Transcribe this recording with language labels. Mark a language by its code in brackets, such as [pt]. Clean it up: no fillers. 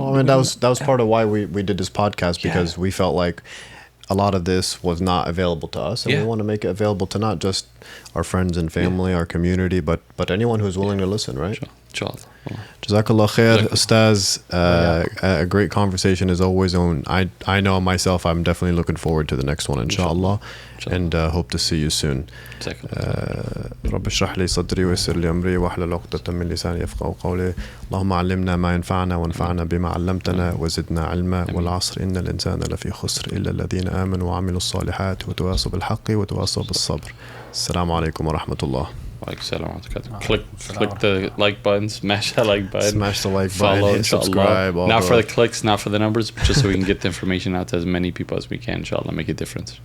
[en] Well, I mean, that was part of why we did this podcast, because we felt like a lot of this was not available to us, and we want to make it available to not just our friends and family, our community, but anyone who's willing to listen, right? Inshallah. Jazakallah khair, Ustaz. A great conversation as always. I know myself, I'm definitely looking forward to the next one, inshallah, and hope to see you soon. [ar] رب اشرح لي صدري ويسر لي أمري واحلل عقدة من لساني يفقهوا قولي اللهم علمنا ما ينفعنا وانفعنا بما علمتنا وزدنا علما والعصر إن الإنسان لفي خسر إلا الذين آمنوا وعملوا الصالحات وتواصوا بالحق وتواصوا بالصبر. السلام عليكم ورحمة الله. [en] Click the like button, smash that like button, smash the like follow, button, hit subscribe. Not for the clicks, not for the numbers, but just so we can get the information out to as many people as we can. Inshallah, make a difference.